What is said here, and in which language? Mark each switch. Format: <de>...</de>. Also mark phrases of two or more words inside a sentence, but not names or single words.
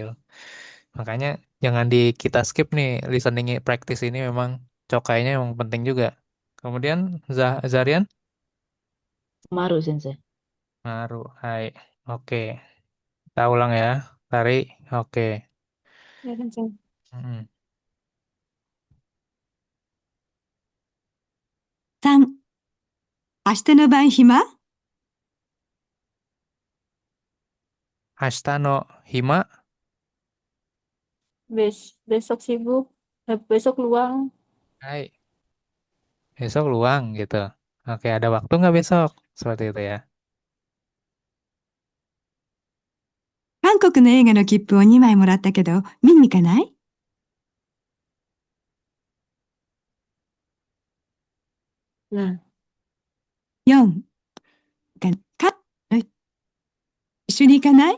<id>Makanya jangan kita skip nih</id> <en>listening practice</en> <id>ini memang cokainya memang penting juga. Kemudian Zarian Maru sensei. ngaruh. Hai. Oke. Kita ulang ya. Tarik. Oke. Ya, Sensei. Mm-mm.</id> <ja>3、明日の晩暇明日の暇.</ja> <id>Besok sibuk. Besok luang. Hai. Besok luang gitu. Oke, ada waktu nggak besok? Seperti itu ya.</id> <ja>韓国の映画の切符を2枚もらったけど、見に行かない</ja> <id>Nah,</id> <ja>?4、一緒に行かない</ja>